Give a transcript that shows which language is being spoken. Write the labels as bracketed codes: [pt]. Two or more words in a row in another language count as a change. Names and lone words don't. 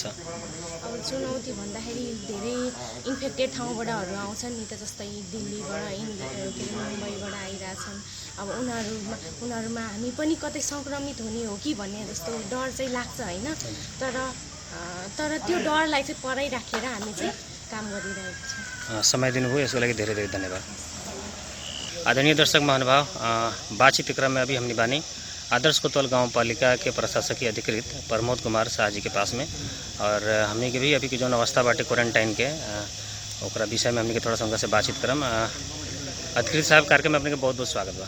[ne] अब चुनौती भन्दाखेरि धेरै इन्फेक्टेड ठाउँबाटहरू आउँछन् नि त, जस्तै दिल्लीबाट मुम्बईबाट आइरहेछन्। अब उनीहरूमा हामी पनि कतै सङ्क्रमित हुने हो कि भन्ने जस्तो डर चाहिँ लाग्छ होइन। तर त्यो डरलाई चाहिँ परै राखेर हामी चाहिँ काम गरिरहेको छौँ। समय दिनुभयो यसको लागि धेरै धेरै धन्यवाद। [bho] आदरणीय दर्शक महानुभाव, बातचीत क्रम में अभी हमने बानी आदर्श कोतवाल गाँव पालिका के प्रशासकीय अधिकृत प्रमोद कुमार शाह जी के पास में। और हमने के भी अभी के जो अवस्था बाटे क्वारंटाइन के ओकरा विषय में हमने के थोड़ा सा उनका से बातचीत करम। अधिकृत साहब कार्यक्रम में अपने के बहुत बहुत स्वागत बा।